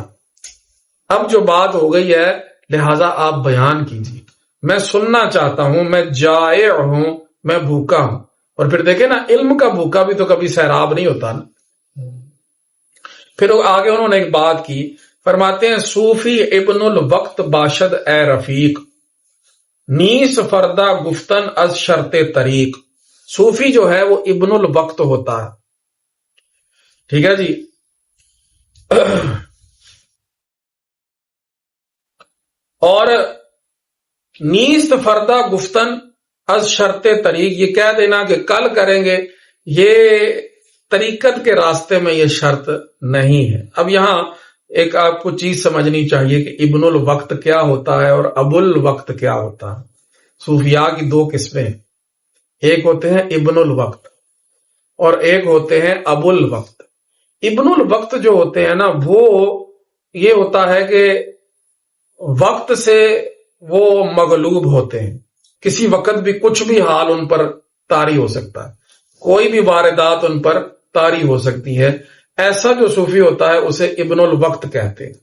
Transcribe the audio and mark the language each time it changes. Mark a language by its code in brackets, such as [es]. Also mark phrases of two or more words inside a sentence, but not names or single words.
[ur] اب جو بات ہو گئی ہے لہذا آپ بیان کیجیے، میں سننا چاہتا ہوں، میں جائع ہوں، میں بھوکا ہوں۔ اور پھر دیکھیں نا، علم کا بھوکا بھی تو کبھی سیراب نہیں ہوتا نا۔ پھر آگے انہوں نے ایک بات کی، فرماتے ہیں [fa] صوفی ابن الوقت باشد اے رفیق، نیس فردہ گفتن از شرط طریق، [ur] صوفی جو ہے وہ [ar] ابن الوقت [ur] ہوتا ہے، ٹھیک ہے جی۔ [fa] اور نیست فردہ گفتن از شرط طریق، [ur] یہ کہہ دینا کہ کل کریں گے، یہ طریقت کے راستے میں یہ شرط نہیں ہے۔ اب یہاں ایک آپ کو چیز سمجھنی چاہیے کہ [ar] ابن الوقت [ur] کیا ہوتا ہے اور [ar] ابو الوقت [ur] کیا ہوتا ہے۔ صوفیاء کی دو قسمیں، ایک ہوتے ہیں [ar] ابن الوقت [ur] اور ایک ہوتے ہیں [ar] ابو الوقت۔ ابن الوقت [ur] جو ہوتے ہیں نا وہ یہ ہوتا ہے کہ وقت سے وہ مغلوب ہوتے ہیں، کسی وقت بھی کچھ بھی حال ان پر طاری ہو سکتا ہے، کوئی بھی واردات ان پر طاری ہو سکتی ہے، ایسا جو صوفی ہوتا ہے اسے [ar] ابن الوقت [ur] کہتے ہیں۔